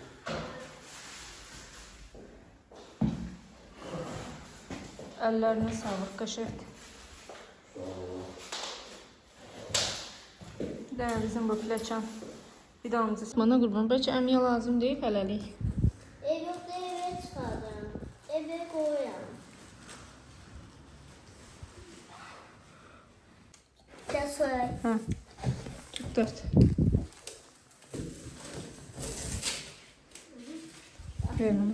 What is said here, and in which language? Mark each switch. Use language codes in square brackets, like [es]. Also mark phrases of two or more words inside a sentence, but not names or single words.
[az] Əllərinə sağlıq, qəşəngdir. Bir dənə bizim bu pləkan vidamızı. Bana qurban, bəlkə əmiyə lazım deyil hələlik. [tr] Ev yok da eve çıkardım. Eve koyuyorum. Gel söyle. Ha. Tut dört. Ver onu.